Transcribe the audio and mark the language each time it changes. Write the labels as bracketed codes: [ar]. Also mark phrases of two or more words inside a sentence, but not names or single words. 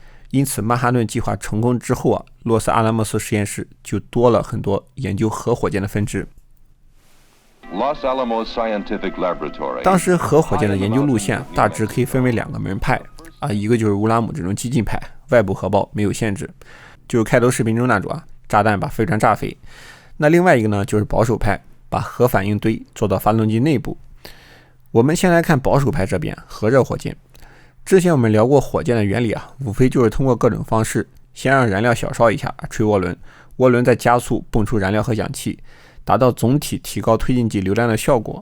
[zh] 因此曼哈顿計劃成功之後洛斯阿拉莫斯實驗室就多了很多研究核火箭的分支。當時核火箭的研究路線大致可以分為2個门派一個就是乌拉姆这種激进派，外部核爆没有限制，就是開頭視頻中那種炸彈把飛船炸飛。那另外一個呢，就是保守派，把核反應堆做到發動機內部。我們先來看保守派這邊，核熱火箭。之前我們聊過火箭的原理無非就是通過各種方式，先讓燃料小燒一下，吹渦輪，涡輪再加速泵出燃料和氧氣，達到總體提高推進劑流量的效果。